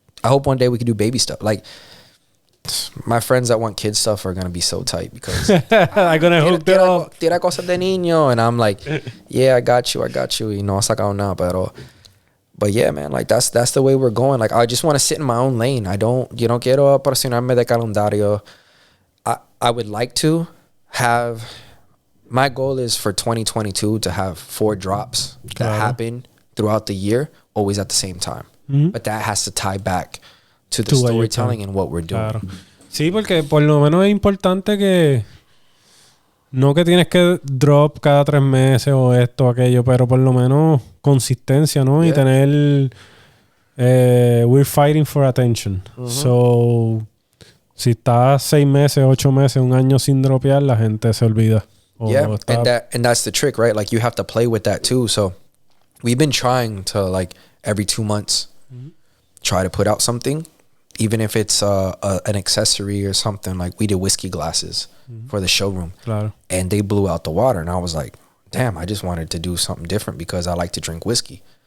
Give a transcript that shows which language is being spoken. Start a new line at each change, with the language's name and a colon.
English: I hope one day we can do baby stuff. Like, my friends that want kids stuff are going to be so tight because I'm going to hook them up.
Spanish: Tira cosas de niño.
English: And I'm like, yeah, I got you.
Spanish: Y no sacado nada,
English: but yeah, man, like that's the way we're going. Like, I just want to sit in my own lane.
Spanish: No quiero apasionarme de calendario.
English: I would like to have, my goal is for 2022 to have 4 drops that happen throughout the year, always at the same time. But that has to tie back to the storytelling and what we're doing.
Spanish: Claro. Sí, porque por lo menos es importante que no que tienes que drop cada 3 meses o esto o aquello, pero por lo menos consistencia, ¿no? Y tener
English: we're fighting for attention.
Spanish: So si estás 6 meses, 8 meses, 1 año sin dropear, la gente se olvida.
English: And that's the trick, right? Like you have to play with that too. So we've been trying to, like, every 2 months try to put out something. Even if it's an accessory or something. Like we did whiskey glasses for the showroom. Claro. And they blew out the water. And I was like, damn, I just wanted to do something different because I like to drink whiskey.